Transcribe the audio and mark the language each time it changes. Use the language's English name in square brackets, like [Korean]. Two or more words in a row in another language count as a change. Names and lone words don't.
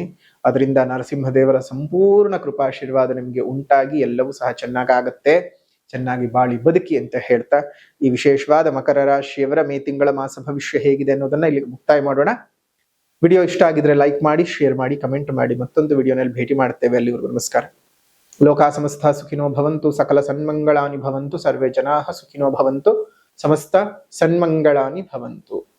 [Kannada] ಅದರಿಂದ ನರಸಿಂಹದೇವರ ಸಂಪೂರ್ಣ ಕೃಪಾಶೀರ್ವಾದ ನಿಮ್ಗೆ ಉಂಟಾಗಿ ಎಲ್ಲವೂ ಸಹ ಚೆನ್ನಾಗಾಗತ್ತೆ. ಚೆನ್ನಾಗಿ ಬಾಳಿ ಬದುಕಿ ಅಂತ ಹೇಳ್ತಾ ಈ ವಿಶೇಷವಾದ ಮಕರ ರಾಶಿಯವರ ಮೇ ತಿಂಗಳ ಮಾಸ ಭವಿಷ್ಯ ಹೇಗಿದೆ ಅನ್ನೋದನ್ನ ಇಲ್ಲಿ ಮುಕ್ತಾಯ ಮಾಡೋಣ. ವಿಡಿಯೋ ಇಷ್ಟ ಆಗಿದ್ರೆ ಲೈಕ್ ಮಾಡಿ, ಶೇರ್ ಮಾಡಿ, ಕಮೆಂಟ್ ಮಾಡಿ. ಮತ್ತೊಂದು ವಿಡಿಯೋನಲ್ಲಿ ಭೇಟಿ ಮಾಡ್ತೇವೆ. ಅಲ್ಲಿವರೆಗೂ ನಮಸ್ಕಾರ. [Sanskrit] ಲೋಕಾ ಸಮಸ್ತ ಸುಖಿನೋ ಭವಂತು, ಸಕಲ ಸನ್ಮಂಗಳಾನಿ ಭವಂತು, ಸರ್ವೇ ಜನಾಃ ಸುಖಿನೋ ಭವಂತು, ಸಮಸ್ತ ಸನ್ಮಂಗಳಾನಿ ಭವಂತು.